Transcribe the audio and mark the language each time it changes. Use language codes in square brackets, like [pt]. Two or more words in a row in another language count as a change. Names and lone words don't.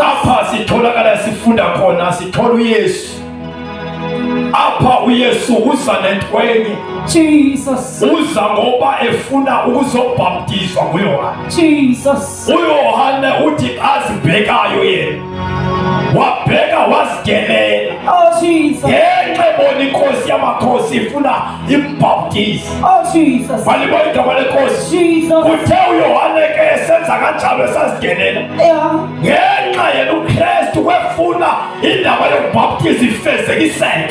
[zu] Apha sitholakala sifunda khona sithola uYesu. Apha uYesu uza nentwenye. Jesus. Uza ngoba efuna ukuzobhaptizwa nguYohane. Jesus. uYohane uthi azibhekayo yena wabheka wazigelela. Oh Jesus. Ngenxa ebona inkosi yamakhosi ifuna imbhaptize. Oh Jesus. Malibonge igama leNkosi. Jesus. Kuthe uYohane ke esenza kanjalo esazigelela. Yeah. Ngenxa yena uKristu wefuna indaba yokubhaptiza ifezekiseke.